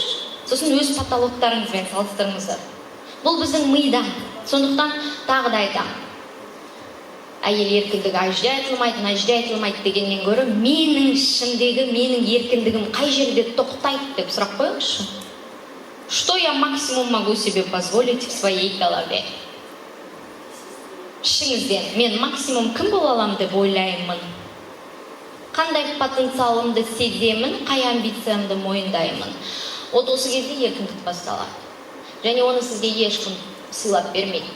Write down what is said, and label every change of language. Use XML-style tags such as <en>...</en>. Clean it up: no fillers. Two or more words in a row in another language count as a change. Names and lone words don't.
<kk>Сосын өз потологтарыңызбен салыстырыңыздар. Бұл біздің мида. Сондықтан тағы да айтамын. Әйел еркіндігі ажда айтылмайды дегеннен гөрі, менің ішімдегі, менің еркіндігім қай жерде тоқтайды деп сұрақ қойыңызшы.</kk> <ru>Что я максимум могу себе позволить в своей голове?</ru> <kk>Ішіңізден, мен максимум кім бола аламын деп ойлаймын? Қандай потенциалымды сеземін, қай амбициямды мойындаймын? Осы кезде еркіндік басталады. Және оны сізге ешкім сыйлап бермейді.</kk>